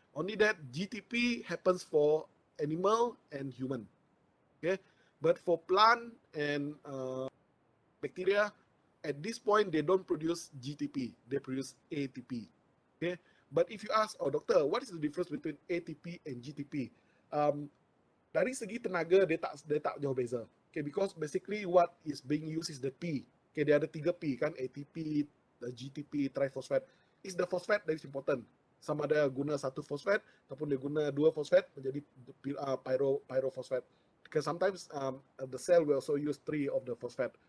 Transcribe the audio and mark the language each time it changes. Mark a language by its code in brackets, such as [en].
[en] Only that GTP happens for animal and human. Okay, but for plant and bacteria, at this point they don't produce GTP, they produce ATP. Okay, but if you ask, oh doctor, what is the difference between ATP and GTP? [ms] Um, dari segi tenaga dia tak jauh beza. [en] Okay, because basically what is being used is the P. Okay, [ms] dia ada 3 P kan, [en] ATP, GTP, triphosphate. Is the phosphate that is important. [ms] Sama ada guna satu fosfat ataupun dia guna dua fosfat menjadi pyrophosphate. [en] Because sometimes the cell will also use 3 of the phosphate.